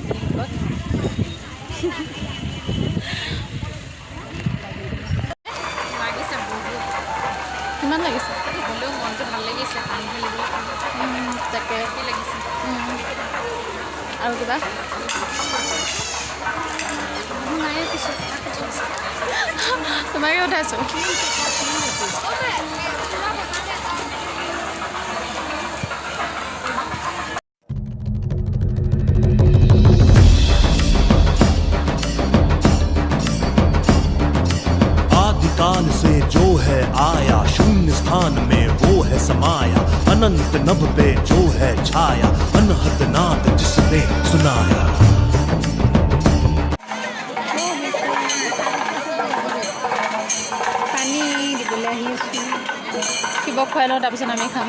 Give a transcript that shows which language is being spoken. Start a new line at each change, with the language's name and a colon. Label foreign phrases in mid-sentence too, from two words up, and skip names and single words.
Assamese: লাগিছে বহুত কিমান লাগিছে? হ'লেও মনটো ভাল লাগিছে পানী ঢালিবলৈ তাকে কি লাগিছে আৰু কিবা নাই পিছত তোমাকে উঠাইছোঁ।
Hindi: आदिकाल से जो है आया शून्य स्थान में वो है समाया अनंत नभ पे जो है छाया अनहद नाद जिसने सुनाया
Assamese: পানী দিবলৈ আহি আছোঁ। শিৱক খুৱাই লওঁ, তাৰপিছত আমি খাম।